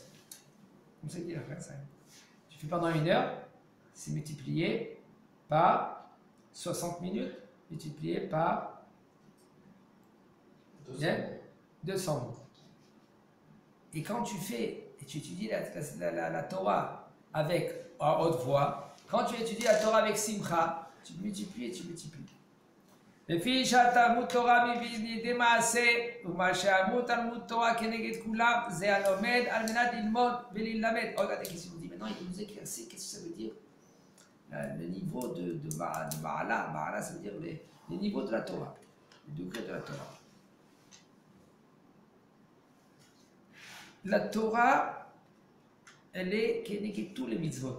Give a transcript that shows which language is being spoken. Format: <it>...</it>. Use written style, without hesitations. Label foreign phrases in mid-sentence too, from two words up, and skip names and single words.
<fr>Comme ça dit Rabbi Israël. Tu fais pendant 1 heure, c'est multiplié par 60 minutes, multiplié par 200 mots. Et quand tu étudies la Torah avec à haute voix, quand tu étudies la Torah avec Simcha, tu multiplies et tu multiplies.</fr> <he>לפי שהתלמוד תורה מביא לידי מעשה, ומה שהתלמוד תורה כנגד כולם, זה הלומד על מנת ללמוד וללמד.</he> <fr>Regardez qu'est-ce qu'il nous dit maintenant, il nous éclaircit qu'est-ce que ça veut dire le niveau de Ma'ala. Ma'ala, ça veut dire les niveaux de la Torah, les degrés de la Torah. La Torah, elle est k'neged tous les mitzvot.</fr>